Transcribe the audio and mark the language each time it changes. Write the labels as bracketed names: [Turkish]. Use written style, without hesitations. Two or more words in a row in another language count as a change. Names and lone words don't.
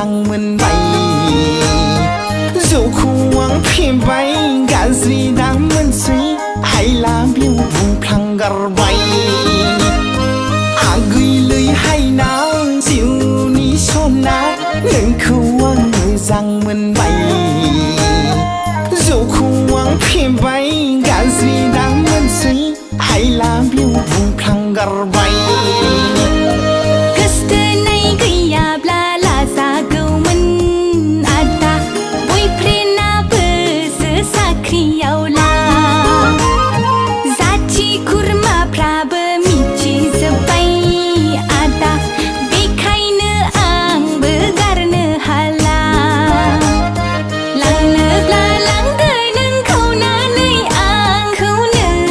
[Bodo] बाय गाज्रि दा मोनसै [English] I love you [Bodo] बुंफ्लांगारबाय आगैलै हायनां जिउनि सना नोंखौ आं मोजां मोनबाय जौखौ आं फेबाय गाज्रि दा मोनसै [English] I love you [Bodo] बुंफ्लांगारबाय गोसथोनाय गैयाब्ला लाजागौमोन आदा बयफ्रेन्डआबोसो साख्रियावला जाथि खुरमाफ्राबो मिथिजोब्बाय आदा बेखायनो आंबो गारनो हाला लांनोब्ला लांदो नों खावनानै आंखौनो